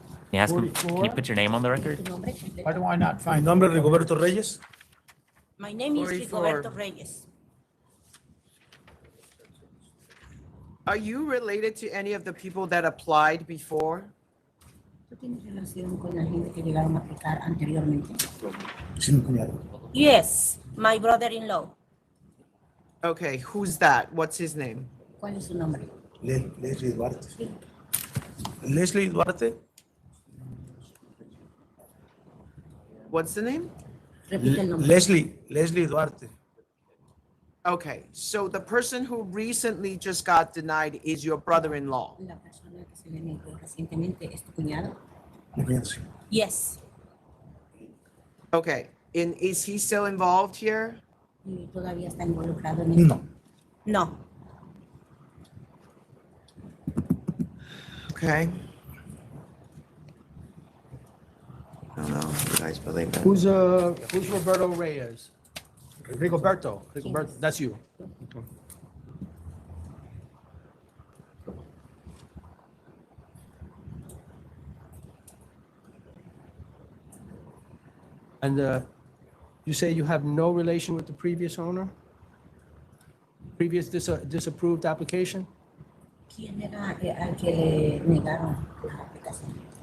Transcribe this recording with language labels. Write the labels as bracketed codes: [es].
[en] Can you ask him, can you put your name on the record? Why do I not find? [es] Nombre Rigoberto Reyes. [en] My name is 44. Rigoberto Reyes. Are you related to any of the people that applied before? [es] ¿Tú tienes relación con la gente que llegaron a aplicar anteriormente? Sí, mi cuñado. [en] Yes, my brother-in-law. Okay, who's that? What's his name? [es] ¿Cuál es su nombre? Leslie Duarte. Leslie Duarte. [en] What's the name? [es] Repite el nombre. Leslie Duarte. [en] Okay, so the person who recently just got denied is your brother-in-law. [es] La persona que se le negó recientemente es tu cuñado. Mi cuñado, sí. [en] Yes. Okay, and is he still involved here? [es] ¿Y todavía está involucrado en esto? No. [en] Okay. I don't know, you guys believe that. Who's Roberto Reyes? Rigoberto, that's you. Okay. And you say you have no relation with the previous owner? Previous disapproved application? [es] ¿Quién era al que le negaron la aplicación?